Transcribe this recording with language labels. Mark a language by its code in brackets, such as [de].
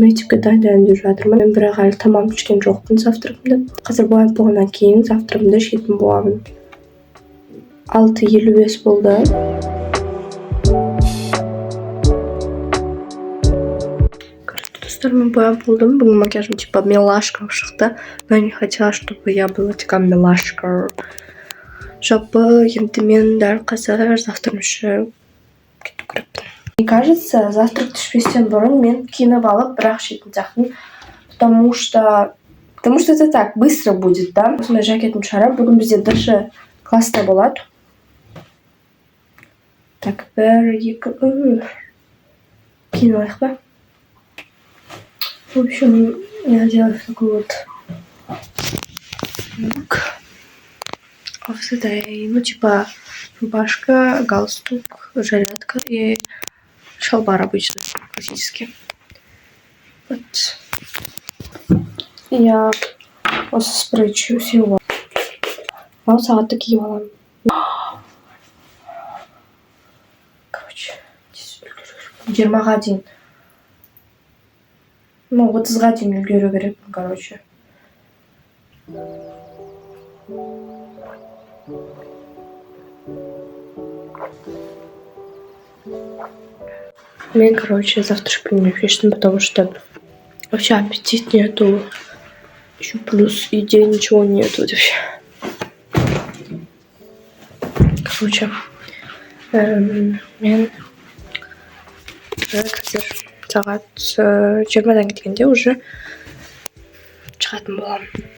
[kk] Мектепке дайындалып деп жатырмын. Мен бірақ әлі тамам ішкен жоқпын завтрагымды. Қазір боянып болғаннан кейін завтрагымды ішетін боламын. 6:55 болды. Достар, мен боянып болдым. Бүгін макияжым типа милашка шықты. [ru] Но я не хотела, чтобы я была такая милашка. [kk] Жалпы енді мен дәл қазір завтрагым ішіп кету керекпін. [ru] Мне кажется, [kk] завтрак түспестен бұрын мен киініп алып бірақ ішетін сияқтымын. [ru] Потому что это так быстро будет, да? [kk] Осындай жакетім шығарып, бүгін бізде дышы класста болады. Так, бір, екі, киініп алайық па? [ru] В общем, я делаю такой вот лук. Ну, типа рубашка, галстук, жилетка и шалбар обычно, классический. Вот. Я осы спрейчу всего. [kk] Ал сағатты киіп аламын. Короче, 20-ға дейін. Ну, 30-ға дейін үлгеру керекпін, короче. [ru] Мен, короче, завтрашку не пишем, потому что вообще аппетит нету. Еще плюс идей ничего нету вообще. [kk] Короче, мен қазір сағат 20-дан кеткенде уже шығатын боламын.